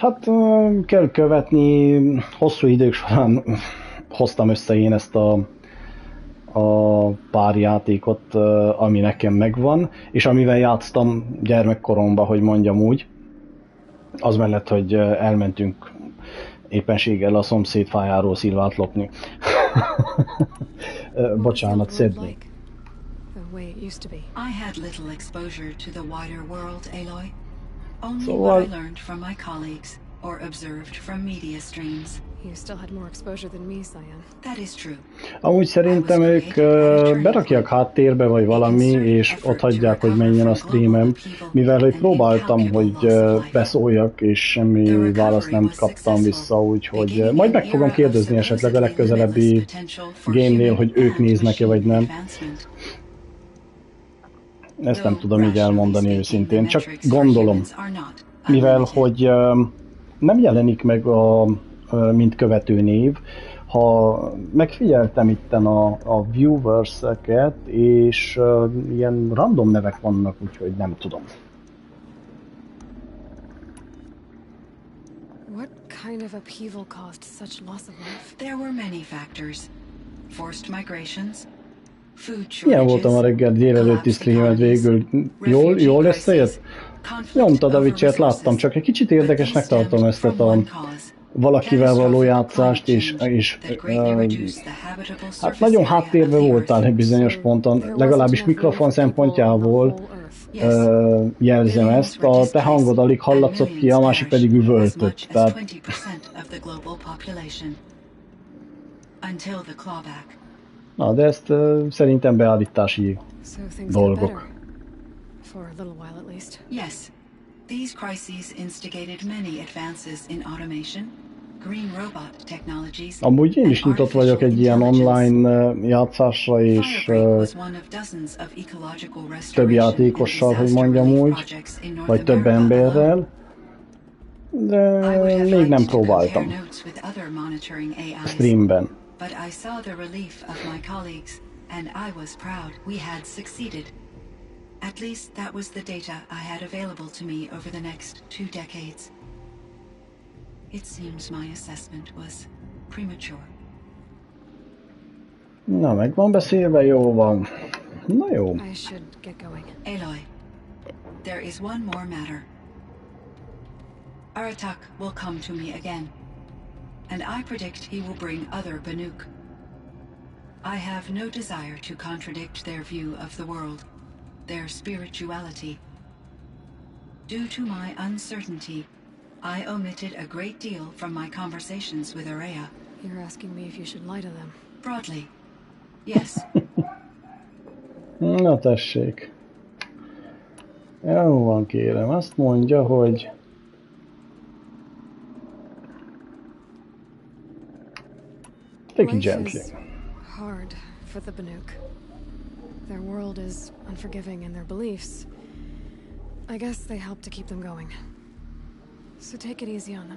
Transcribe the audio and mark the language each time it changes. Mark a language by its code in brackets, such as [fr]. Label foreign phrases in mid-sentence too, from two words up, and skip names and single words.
[hu] Hát kell követni, hosszú idők során hoztam össze én ezt a pár játékot, ami nekem megvan, és amivel játsztam gyermekkoromban, hogy mondjam úgy, az mellett, hogy elmentünk éppenséggel a szomszéd fájáról szilvát lopni. Bocsánat, Sydney. [en] I had little exposure to the wider world, Aloy. Only [hu] Szóval... [en] what I learned from my colleagues or observed from media streams. You still had more exposure than me, Cyan. That is true. [hu] Amúgy szerintem ők berakják háttérbe vagy valami, és ott hagyják, hogy menjen a streamem, mivel hogy próbáltam, hogy beszóljak, és semmi választ nem kaptam vissza, úgyhogy majd meg fogom kérdezni esetleg a legközelebbi game-nél, hogy ők néznek-e vagy nem. Ezt nem tudom így elmondani őszintén, csak gondolom, mivel hogy nem jelenik meg mint követő név, ha megfigyeltem itten a viewers-eket, és ilyen random nevek vannak, úgyhogy nem tudom. [en] What kind of upheaval caused such loss of life? There were many factors. Forced migrations, food [hu] Ilyen voltam a [en] shortages, [hu] reggel délelőtti [en] collapsed [hu] streamet [en] economies, [hu] végül. [en] refugee [hu] Jól [en] crises, [hu] összejött? [en] conflict [hu] Nyomtad a [en] over [hu] Witcher-t, láttam, [en] resources. [hu] csak egy kicsit [en] But [hu] érdekesnek [en] these [hu] tartom [en] stemmed [hu] ezt a [en] from one cause. [hu] valakivel való [en] Catastrophic [hu] játszást, [en] climate [hu] és [en] change that greatly reduced the habitable [hu] hát [en] surface [hu] nagyon [en] area of [hu] háttérbe [en] the [hu] voltál egy [en] Earth. [hu] bizonyos [en] So [hu] ponton, [en] there wasn't [hu] legalábbis [en] enough room [hu] mikrofon [en] for people on the [hu] szempontjából [en] whole Earth. Yes. [hu] jelzem [en] Billions [hu] ezt, [en] were [hu] a te hangod alig [en] displaced, and [hu] hallatszott ki, a [en] millions [hu] másik pedig [en] perished, as [hu] üvöltött. [en] much as [hu] Tehát [en] 20% of the global population. Until the clawback. [hu] na, de ezt szerintem beállítási [en] So things got [hu] dolgok. [en] better. For a little while at least. Yes. These crises instigated many advances in automation, green robot technologies, [hu] Amúgy én is [en] and [hu] nyitott vagyok egy ilyen [en] artificial [hu] online játszásra, és [en] Firebreak was one of dozens of ecological [hu] több [en] restoration [hu] játékossal, [en] and [hu] hogy [en] disaster [hu] mondjam [en] relief [hu] úgy, [en] projects in North [hu] vagy több [en] America alone. [hu] emberrel, de [en] I would have [hu] még nem [en] liked to compare [hu] próbáltam [en] notes with other monitoring AIs, [hu] streamben. [en] but I saw the relief of my colleagues, and I was proud we had succeeded. At least that was the data I had available to me over the next 2 decades. It seems my assessment was premature. [hu] Na, meg van beszélve, jó van. Na jó. [en] I should get going. Aloy, there is one more matter. Aratak will come to me again, and I predict he will bring other Banuk. I have no desire to contradict their view of the world, their spirituality. Due to my uncertainty, I omitted a great deal from my conversations with Araya. You're asking me if you should lie to them. Broadly, yes. [hu] Na tessék. Jó van, kérem. Azt mondja, hogy [en] take it Life gently. is hard for the Banuk. Their world is unforgiving in their beliefs. I guess they help to keep them going. So take it easy on them.